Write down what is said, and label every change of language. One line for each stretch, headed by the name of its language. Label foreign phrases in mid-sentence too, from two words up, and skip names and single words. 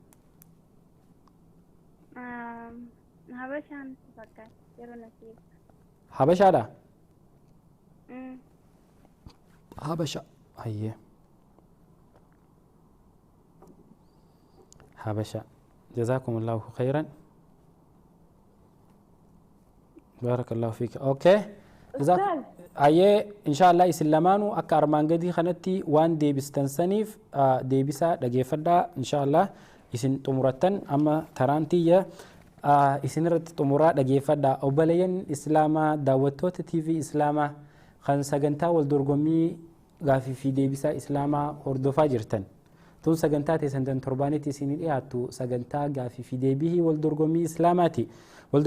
Oromo: Habashaan fakkaata yeroo nasiib. Habashaadha? Habasha hayyee Habasha
Arabic: جزاكم الله خيرا. بارك الله فيك.
Oromo: اوكي ayyee inshaallah isin lamaanuu akka armaan gadii kanatti waan deebistan saniif deebisaa dhageeffadhaa inshaallah isin xumurattan amma taraan tiyya isin irratti xumuraa dhageeffadhaa obboleeyyan islaamaa daawwattoota TV islaamaa kan sagantaa wal dorgommii gaafii fi deebisaa islaamaa hordofaa jirtan tun sagantaa teessan torbaanitti isin dhiyaattu sagantaa gaafii fi deebii wal dorgommii islaamaati wal